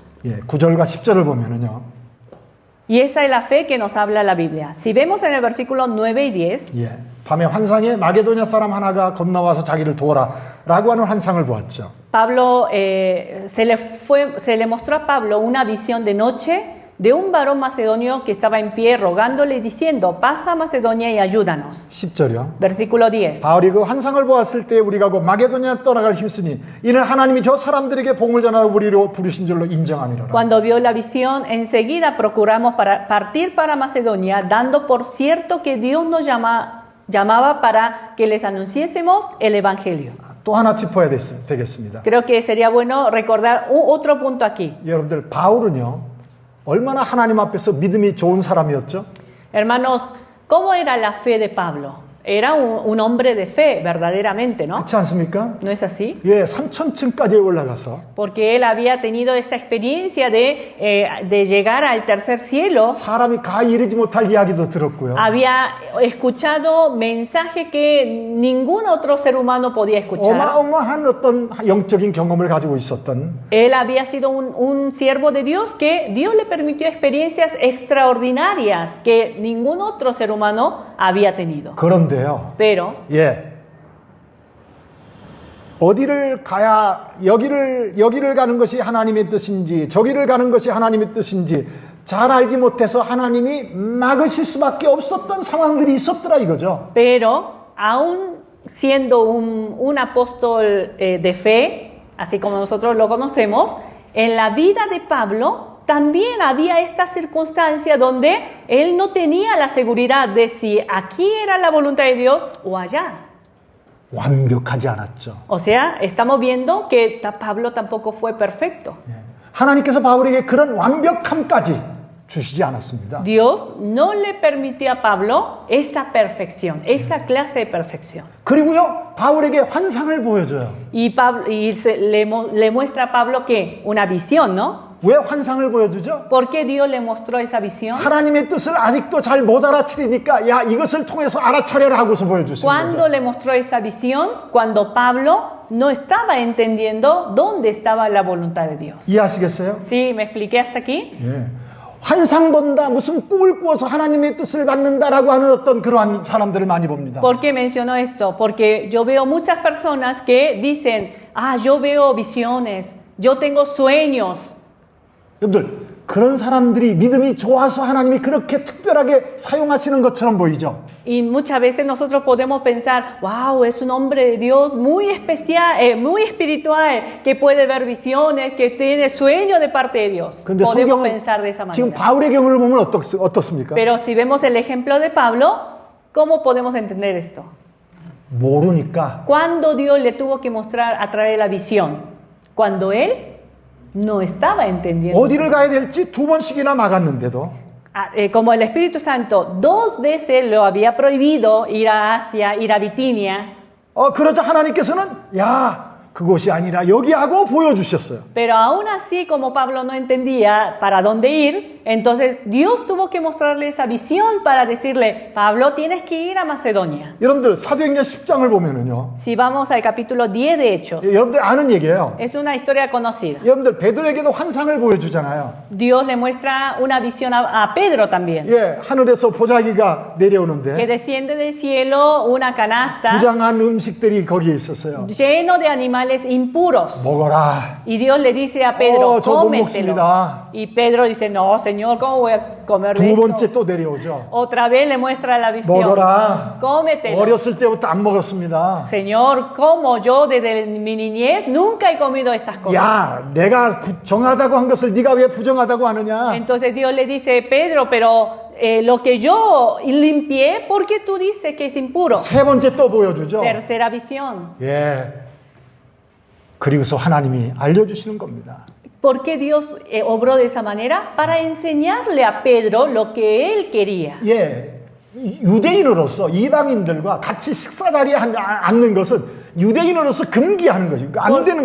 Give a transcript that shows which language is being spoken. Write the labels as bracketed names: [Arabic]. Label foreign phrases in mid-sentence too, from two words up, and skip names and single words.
[Korean] 예, 9절과 10절을 보면은요. [Spanish] Y esa es la fe que nos habla la Biblia. Si vemos en el versículo 9 y 10, [Korean] 예, 밤에 환상에 마게도냐 사람 하나가 건너와서 자기를 도와라 라고 하는 환상을 보았죠. [Spanish] Pablo, se le mostró a Pablo una visión de noche de un varón macedonio que estaba en pie rogándole y diciendo, pasa a Macedonia y ayúdanos. [Korean] 10절이요. [Spanish] Versículo 10. [Korean] 바울이 그 환상을 보았을 때 우리가 그 마게도냐 떠나갈 힘쓰니 이는 하나님이 저 사람들에게 복음을 전하러 우리로 부르신 줄로 인정함이로라. [Spanish] Cuando vio la visión, enseguida procuramos partir para Macedonia, dando por cierto que Dios nos llamaba para que les anunciésemos el Evangelio. [Korean] 또 하나 짚어야 되겠습니다. [Spanish] Creo que sería bueno recordar otro punto aquí. [Korean] 여러분들 바울은요. 얼마나 하나님 앞에서 믿음이 좋은 사람이었죠? [Spanish] Hermanos, ¿cómo era la fe de Pablo? Era un hombre de fe, verdaderamente, ¿no? [Korean] 그렇지 않습니까? [Spanish] ¿No es así? [Korean] 예, 3000층까지 올라가서 [Spanish] Porque él había tenido esta experiencia de llegar al tercer cielo. [Korean] 사람이 가 이르지 못할 이야기도 들었고요. [Spanish] Había escuchado mensaje que ningún otro ser humano podía escuchar. [Korean] 어마어마한 어떤 영적인 경험을 가지고 있었던 [Spanish] Él había sido un siervo de Dios que Dios le permitió experiencias extraordinarias que ningún otro ser humano había tenido. [Korean] 그런데요. [Spanish] Pero [Korean] 예. 어디를 가야 여기를 가는 것이 하나님의 뜻인지 저기를 가는 것이 하나님의 뜻인지 잘 알지 못해서 하나님이 막으실 수밖에 없었던 상황들이 있었더라 이거죠. [Spanish] Pero aún siendo un apóstol de fe, así como nosotros lo conocemos, en la vida de Pablo también había esta circunstancia donde él no tenía la seguridad de si aquí era la voluntad de Dios o allá. [Korean] 완벽하지 않았죠. [Spanish] O sea, estamos viendo que Pablo tampoco fue perfecto. [Korean] 예. 하나님께서 바울에게 그런 완벽함까지 주시지 않았습니다. [Spanish] Dios no le permitió a Pablo esa perfección, esa clase de perfección. [Korean] 그리고요 바울에게 환상을 보여줘요. [Spanish] Y le muestra a Pablo que una visión, ¿no? [Korean] 왜 환상을 보여주죠? [Spanish] ¿Por qué Dios le mostró esa visión? [Korean] 하나님의 뜻을 아직도 잘 못 알아차리니까 야 이것을 통해서 알아차려라 하고서 보여주신 [Spanish] ¿Cuándo [Korean] 거죠. [Spanish] le mostró esa visión? Cuando Pablo no estaba entendiendo dónde estaba la voluntad de Dios. [Korean] 이해하시겠어요? [Spanish] ¿Sí? ¿Me expliqué hasta aquí? [Korean] 예. 환상 본다 무슨 꿈을 꾸어서 하나님의 뜻을 받는다라고 하는 어떤 그러한 사람들을 많이 봅니다. [Spanish] ¿Por qué menciono esto? Porque yo veo muchas personas que dicen, yo veo visiones, yo tengo sueños. [Korean] 여러분들 그런 사람들이 믿음이 좋아서 하나님이 그렇게 특별하게 사용하시는 것처럼 보이죠. [Spanish] Y muchas veces nosotros podemos pensar, wow, es un hombre de Dios muy especial, muy espiritual, que puede ver visiones, que tiene sueños de parte de Dios. [Korean] 그런데 [Spanish] Podemos [Korean] 성경은 [Spanish] pensar de esa [Korean] 지금 [Spanish] manera. [Korean] 바울의 경우를 보면 어떻습니까? [Spanish] Pero si vemos el ejemplo de Pablo, ¿cómo podemos entender esto? [Korean] 모르니까 [Spanish] ¿Cuándo Dios le tuvo que mostrar a través de la visión? Cuando él no estaba entendiendo. [Korean] 어디를 가야 될지 2번씩이나 막았는데도 [Spanish] Como el Espíritu Santo 2 veces lo había prohibido ir a Asia, ir a Bitinia. [Korean] 그러자 하나님께서는 야 그곳이 아니라 여기 하고 보여주셨어요. [Spanish] Pero aún así, como Pablo no entendía para dónde ir, Entonces Dios tuvo que mostrarle esa visión para decirle, Pablo, tienes que ir a Macedonia. [Korean] 여러분들 사도행전 10장을 보면은요. [Spanish] Si vamos al capítulo 10 de Hechos, [Korean] 여러분들 아는 얘기예요. [Spanish] es una historia conocida. [Korean] 여러분들 베드로에게도 환상을 보여주잖아요. [Spanish] Dios le muestra una visión a Pedro también, [Korean] 예, 하늘에서 보자기가 [Spanish] que [Korean] 내려오는데 [Spanish] desciende del cielo una canasta [Korean] 부장한 음식들이 거기에 있었어요. [Spanish] lleno de animales impuros. [Korean] 먹어라. [Spanish] Y Dios le dice a Pedro, [Korean] 저못 [Spanish] cómetelo. [Korean] 먹습니다. [Spanish] Y Pedro dice, no, Señor, ¿cómo voy a comer de [Korean] 두 [Spanish] esto? [Korean] 번째 또 내려오죠. [Spanish] Otra vez le muestra la visión. [Korean] 먹어라. [Spanish] Cómetelo. [Korean] 어렸을 때부터 안 먹었습니다. [Spanish] Señor, como yo desde mi niñez nunca he comido estas cosas. [Korean] 야, 내가 정하다고 한 것을 네가 왜 부정하다고 하느냐? [Spanish] Entonces Dios le dice, Pedro, pero lo que yo limpié, ¿por qué tú dices que es impuro? [Korean] 세 번째 또 보여주죠. [Spanish] Tercera visión. [Korean] 예. 그리고서 하나님이 알려주시는 겁니다. [Spanish] ¿Por qué Dios obró de esa manera? Para enseñarle a Pedro lo que él quería. [Korean] 예. 유대인으로서 이방인들과 같이 식사 자리에 앉는 것은 유대인으로서 금기하는 것이고 안 되는